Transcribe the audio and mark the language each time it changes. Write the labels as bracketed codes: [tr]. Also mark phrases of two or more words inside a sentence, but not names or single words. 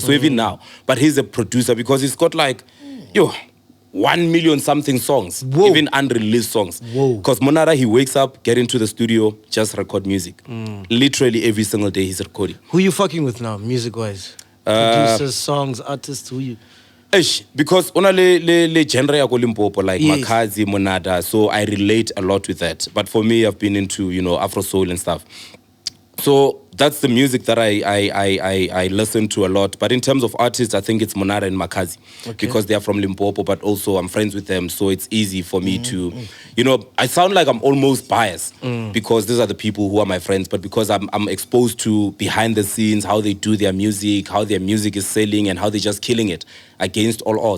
[en] So even now, but he's a producer because he's got like, 1 million something songs, even unreleased songs. Because Monada, he wakes up, get into the studio, just record music. Literally every single day he's recording. Who you fucking with now, music-wise? Producers, songs, artists, who you... [nso] Because ona le genre ya ko Limpopo, [en] like Yes. MacG, Monada, so I relate a lot with that. But for me, I've been into Afro soul and stuff. So that's the music that I listen to a lot. But in terms of artists, I think it's Monada and MacG because they are from Limpopo, but also I'm friends with them, so it's easy for me to, I sound like I'm almost biased because these are the people who are my friends, but because I'm exposed to behind the scenes, how they do their music, how their music is selling, and how they're just killing it against all odds.